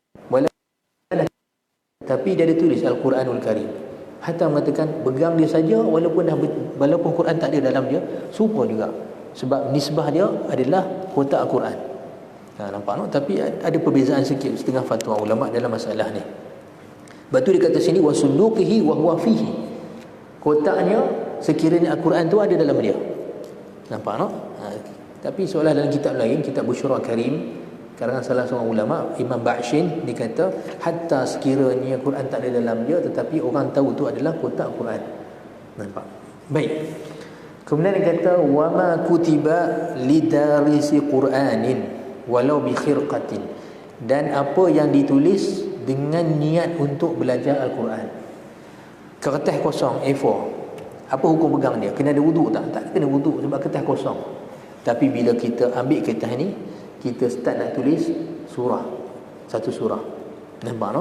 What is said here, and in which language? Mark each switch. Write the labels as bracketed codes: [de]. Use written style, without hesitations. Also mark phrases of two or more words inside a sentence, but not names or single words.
[ms] Tapi dia ada tulis Al-Quranul Karim. Hatta mengatakan pegang dia saja walaupun Quran tak ada dalam dia, serupa juga. Sebab nisbah dia adalah kotak Al-Quran. Nampak no? Tapi ada perbezaan sikit setengah fatwa ulama dalam masalah ni. Lepas tu dia kata sini [ar] وصندوقه وهو فيه. [ms] Kotaknya sekiranya Al-Quran tu ada dalam dia. Nampak no? Tapi seolah dalam kitab lain, kitab Busyra Karim, karangan salah seorang ulama, Imam Ba'shin, dia kata hatta sekiranya Quran tak ada dalam dia, tetapi orang tahu tu adalah kotak Quran. Nampak? Baik. Kemudian dia kata [ar] وما كتب لدارس قرآن ولو بخرقة, [ms] dan apa yang ditulis dengan niat untuk belajar Al-Quran. Kertas kosong A4, apa hukum pegang dia? Kena ada wuduk tak? Tak kena wuduk sebab kertas kosong. Tapi bila kita ambil kertas ni, kita start nak tulis surah, satu surah, nampak no?